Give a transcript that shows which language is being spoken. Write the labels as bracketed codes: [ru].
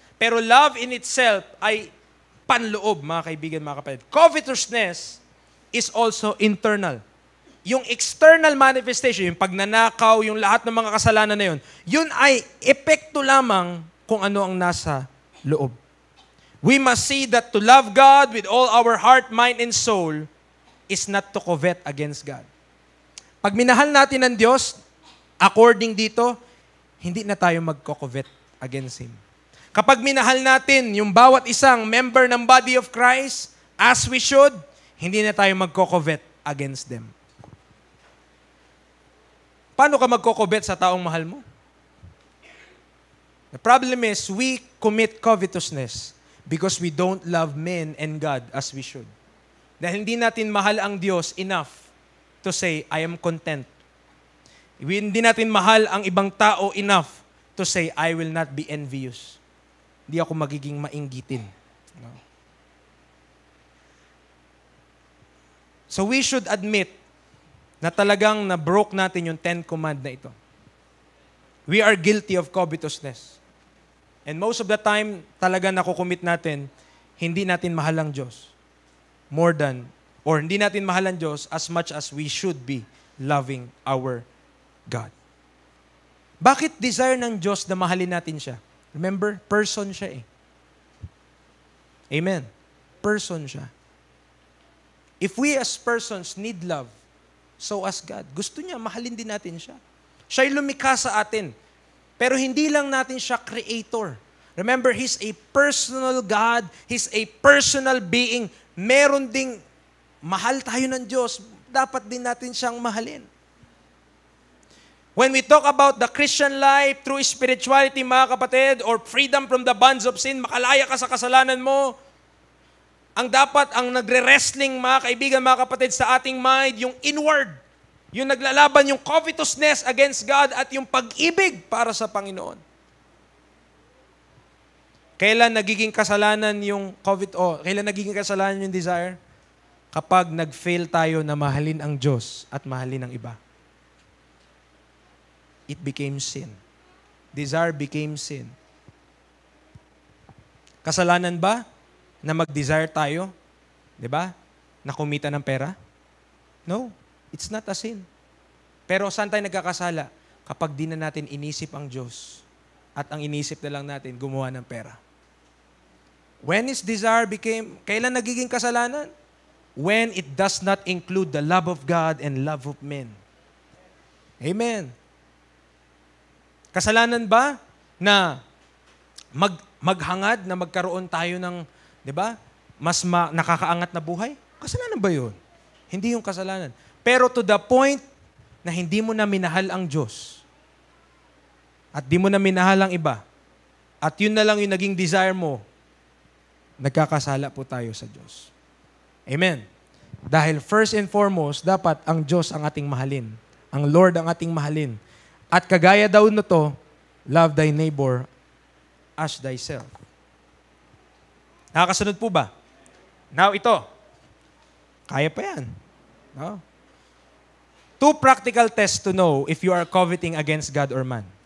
[tl] Pero love in itself ay panloob, mga kaibigan, mga kapatid. [en] Covetousness is also internal. [tl] Yung external manifestation, yung pagnanakaw, yung lahat ng mga kasalanan na yun, yun ay epekto lamang kung ano ang nasa loob. [en] We must see that to love God with all our heart, mind, and soul is not to covet against God. [tl] Pag minahal natin ang Diyos, according dito, hindi na tayo magko-covet against Him. Kapag minahal natin yung bawat isang member ng body of Christ, [en] as we should, [tl] hindi na tayo magko-covet against them. Paano ka magko-covet sa taong mahal mo? [en] The problem is, we commit covetousness because we don't love men and God as we should. [tl] Dahil hindi natin mahal ang Diyos enough to say, [en] I am content. [tl] Hindi natin mahal ang ibang tao enough to say, [en] I will not be envious. [tl] Hindi ako magiging mainggitin. No? [en] So we should admit [tl] na talagang na-broke natin yung 10 command na ito. [en] We are guilty of covetousness. And most of the time, [tl] talaga nakukumit natin, hindi natin mahal ang Diyos. Hindi natin mahal ang Diyos [en] as much as we should be loving our God. [tl] Bakit desire ng Diyos na mahalin natin siya? Remember, person siya eh. Amen. Person siya. [en] If we as persons need love, so as God, [tl] gusto niya, mahalin din natin siya. Siya'y lumikha sa atin. Pero hindi lang natin siya creator. [en] Remember, He's a personal God. He's a personal being. [tl] Meron ding mahal tayo ng Diyos. Dapat din natin siyang mahalin. [en] When we talk about the Christian life through spirituality, [tl] mga kapatid, [en] or freedom from the bonds of sin, [tl] makalaya ka sa kasalanan mo, ang nagre-wrestling, mga kaibigan, mga kapatid, sa ating mind, yung inward, yung naglalaban, yung covetousness against God at yung pag-ibig para sa Panginoon. Kailan nagiging kasalanan yung kailan nagiging kasalanan yung desire? Kapag nag-fail tayo na mahalin ang Diyos at mahalin ang iba. [en] It became sin. Desire became sin. [tl] Kasalanan ba na mag-desire tayo? 'Di ba? Na kumita ng pera? [en] No, it's not a sin. [tl] Pero saan tayo nagkakasala? Kapag di na natin inisip ang Diyos at ang inisip na lang natin gumawa ng pera. [en] When his desire became, [tl] kailan nagiging kasalanan? [en] When it does not include the love of God and love of men. Amen. [tl] Kasalanan ba na maghangad na magkaroon tayo ng, di ba, nakakaangat na buhay? Kasalanan ba yun? Hindi yung kasalanan. Pero to the point na hindi mo na minahal ang Diyos at di mo na minahal ang iba at yun na lang yung naging desire mo, nagkakasala po tayo sa Diyos. Amen. Dahil first and foremost, dapat ang Diyos ang ating mahalin. Ang Lord ang ating mahalin. At kagaya daw na to, [en] love thy neighbor as thyself. [tl] Nakakasunod po ba? Now ito, kaya pa yan. No? [en] 2 practical tests to know if you are coveting against God or man.